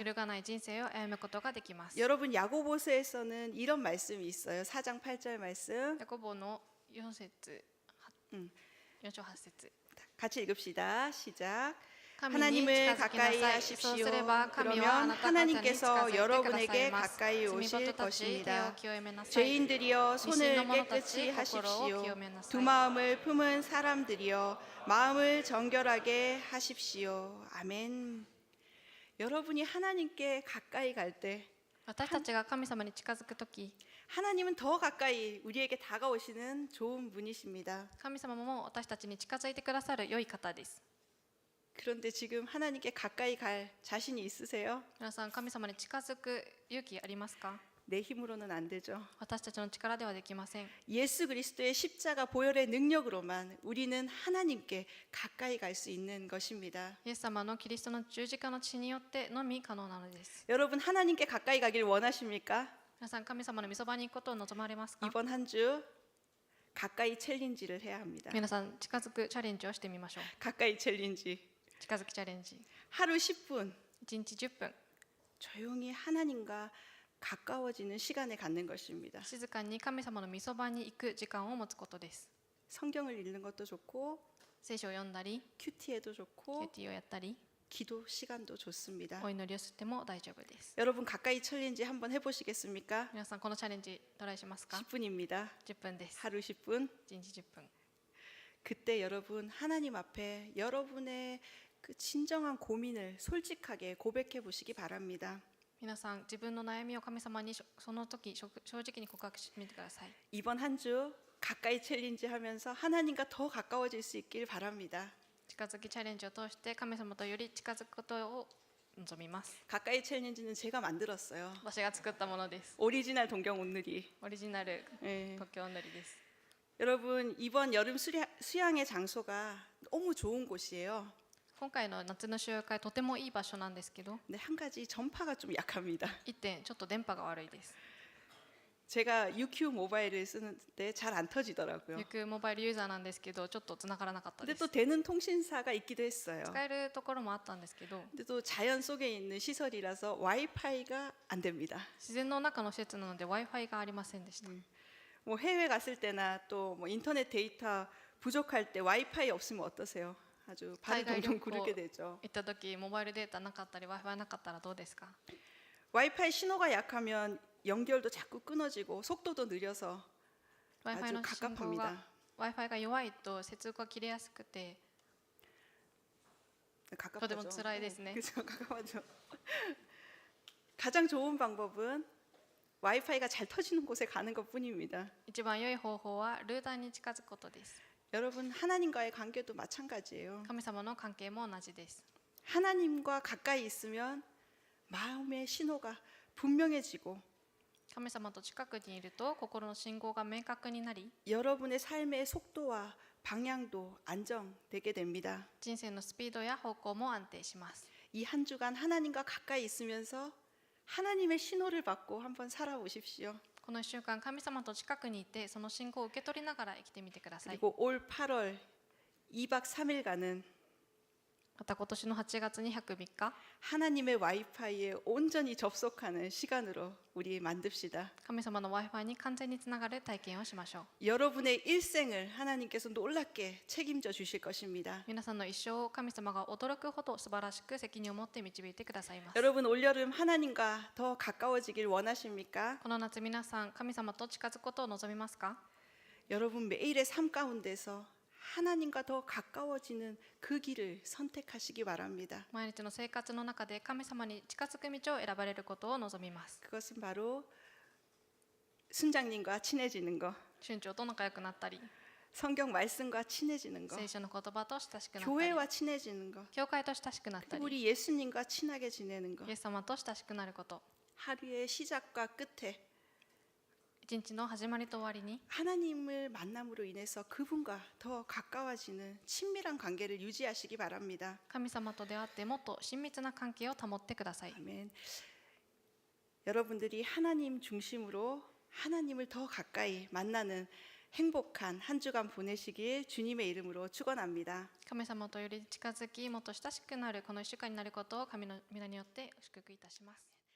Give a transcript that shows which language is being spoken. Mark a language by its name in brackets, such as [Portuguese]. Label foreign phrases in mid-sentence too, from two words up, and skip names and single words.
[Japanese] 揺るがない人生を歩むことができます。 [Korean] 여러분, 야고보서에서는 이런 말씀이 있어요. 4장 8절 말씀. [Japanese] ヤコボの4節、 음. 4章8節。 [Korean] 같이 읽읍시다. 시작. [Japanese] 神に [Korean] 하나님을 [Japanese] 近づきな [Korean] 가까이 [Japanese] さい。 [Korean] 하십시오. [Japanese] そうすれば神はあ [Korean] 그러면 [Japanese] なた方に近づいてく [Korean] 하나님께서 [Japanese] ださい [Korean] 여러분에게 [Japanese] ます。 [Korean] 가까이 [Japanese] 罪 [Korean] 오실 [Japanese] 人たち、手を [Korean] 것입니다. [Japanese] 清めなさい。 [Korean] 죄인들이여 [Japanese] 未信 [Korean] 손을 [Japanese] の者たち、 [Korean] 깨끗이 [Japanese] 心を [Korean] 하십시오. [Japanese] 清めなさ [Korean] 두 [Japanese] い。 [Korean] 마음을 품은 사람들이여 마음을 정결하게 하십시오. 아멘. 여러분이 하나님께 가까이 갈 때 [Japanese] 私たちが神様に近づくとき、 [Korean] 하나님은 더 가까이 우리에게 다가오시는 좋은 분이십니다. [Japanese] 神様も私たちに近づいてくださる良い方です。 [Korean] 그런데 지금 하나님께 가까이 갈 자신이 있으세요? [Japanese] 皆さん、神様に近づく勇気ありますか？ [Korean] 내 힘으로는 안 되죠. [Japanese] 私たちの力ではできません。 [Korean] 예수 그리스도의 십자가 보혈의 능력으로만 우리는 하나님께 가까이 갈 수 있는 것입니다. [Japanese] イエス様のキリストの十字架の血によってのみ可能なのです。 [Korean] 여러분, 하나님께 가까이 가길 원하십니까? [Japanese] 皆さん、神様の御そばに行くことを望まれますか？ [Korean] 이번 한 주 가까이 챌린지를 해야 합니다. [Japanese] 皆さん、近づくチャレンジをしてみましょう。 [Korean] 가까이 챌린지. [Japanese] 近づきチャレンジ。 [Korean] 하루 10분 [Japanese] 1 日10分、 [Korean] 조용히 하나님과 가까워지는 시간을 갖는 것입니다. [Japanese] 静かに神様の御そばに行く時間を持つことです。 [Korean] 성경을 읽는 것도 좋고 [Japanese] 聖書を読んだり、 [Korean] 큐티에도 좋고 [Japanese] QTをやったり、 [Korean] 기도 시간도 좋습니다. [Japanese] お祈りをしても大丈夫です。 [Korean] 여러분, 가까이 챌린지 한번 해보시겠습니까? [Japanese] 皆さん、このチャレンジトライしますか？ [Korean] 10분입니다. [Japanese] 10分です。 [Korean] 하루 10분. [Japanese] 1 日10分。 [Korean] 그때 여러분, 하나님 앞에 여러분의 그 진정한 고민을 솔직하게 고백해 보시기 바랍니다. [Japanese] 皆さん、自分の悩みを神様にその時正直に告白してみてください。 [Korean] 이번 한 주 가까이 챌린지 하면서 하나님과 더 가까워질 수 있길 바랍니다. [Japanese] 近づきチャレンジを通して神様とより近づくことを望みます。 [Korean] 가까이 챌린지는 제가 만들었어요. [Japanese] 私が作ったものです。 [Korean] 오리지널 동경 온누리. [Japanese] オリジナル [Korean] 예. [Japanese] 東京のりです。 [Korean] 여러분, 이번 여름 수양의 장소가 너무 좋은 곳이에요. [Japanese] 今回の夏の集会、とてもいい場所なんですけど、 [Korean] 근데 한 가지 전파가 좀 약합니다. [Japanese] 一点ちょっと電波が悪いです。 [Korean] 제가 UQ 모바일을 쓰는데 잘 안 터지더라고요. [Japanese] よくモバイルユーザーなんですけど、ちょっと繋がらなかった [Korean] 근데 [Japanese] です。 [Korean] 또 되는 통신사가 있기도 했어요. [Japanese] 使えるところもあったんですけど、 [Korean] 근데 또 자연 속에 있는 시설이라서 와이파이가 안 됩니다. [Japanese] 自然の中の施設なので Wi-Fi がありませんでした。 [Korean] 뭐 해외 갔을 때나 또 뭐 인터넷 데이터 부족할 때 와이파이 없으면 어떠세요? 아주 발을 동동 구르게 되죠. [Japanese] 行った時、モバイルデータなかったり Wi-Fi なかったらどうですか？ [Korean] 와이파이 신호가 약하면 연결도 자꾸 끊어지고 속도도 느려서 [Japanese] Wi-Fi [Korean] 아주 [Japanese] の信号が [Korean] 갑갑합니다. [Japanese] Wi-Fi が弱いと接続が切れやすくて [Korean] 갑갑하죠. [Japanese] とても辛いですね。 [Korean] 그죠, 갑갑하죠. 가장 좋은 방법은 와이파이가 잘 터지는 곳에 가는 것뿐입니다. [Japanese] 一番良い方法はルーターに近づくことです。 [Korean] 여러분 하나님과의 관계도 마찬가지예요. [Japanese] 神様の関係も同じです。 [Korean] 하나님과 가까이 있으면 마음의 신호가 분명해지고 [Japanese] 神様と近くにいると心の信号が明確になり、 [Korean] 여러분의 삶의 속도와 방향도 안정되게 됩니다. [Japanese] 人生のスピードや方向も安定します。 [Korean] 이 한 주간 하나님과 가까이 있으면서 하나님의 신호를 받고 한번 살아보십시오. [Japanese] この1週間、神様と近くにいて、その信号を受け取りながら生きてみてください。 [Korean] 그리고 올 8월 2박 3일간은 [Japanese] また今年の8月に103日、 [Korean] 하나님의 와이파이에 온전히 접속하는 시간으로 우리 만듭시다. [Japanese] 神様の Wi-Fi に完全につながる体験をしましょう。 [Korean] 여러분의 일생을 하나님께서 놀랍게 책임져 주실 것입니다. [Japanese] 皆さんの一生を神様が驚くほど素晴らしく責任を持って導いてくださいます。 [Korean] 여러분 올여름 하나님과 더 가까워지길 원하십니까? [Japanese] この夏、皆さん神様と近づくことを望みますか？ [Korean] 여러분 매일의 삶 가운데서 하나님과 더 가까워지는 그 길을 선택하시기 바랍니다. [Japanese] 毎日の生活の中で神様に近づく道を選ばれることを望みます。 [Korean] 그것은 바로 순장님과 친해지는 거, [Japanese] 春長と仲良くなったり、 [Korean] 성경 말씀과 친해지는 거, [Japanese] 聖書の言葉と親しくなったり、 [Korean] 교회와 친해지는 거, [Japanese] 教会と親しくなった [Korean] 그리고 [Japanese] り、 [Korean] 우리 예수님과 친하게 지내는 거. [Japanese] イエス様と親しくなること。 [Korean] 하루의 시작과 끝에 [Japanese] 一日の始まりと終わりに [Korean] 하나님을 만남으로 인해서 그분과 더 가까워지는 친밀한 관계를 유지하시기 바랍니다. [Japanese] 神様と出会ってもっと親密な関係を保ってください。 [Korean] 아멘. 여러분들이 하나님 중심으로 하나님을 더 가까이 만나는 행복한 한 주간 보내시길 주님의 이름으로 축원합니다. [Japanese] 神様とより近づき、もっと親しくなるこの1週間になることを神の皆によって祝福いたします。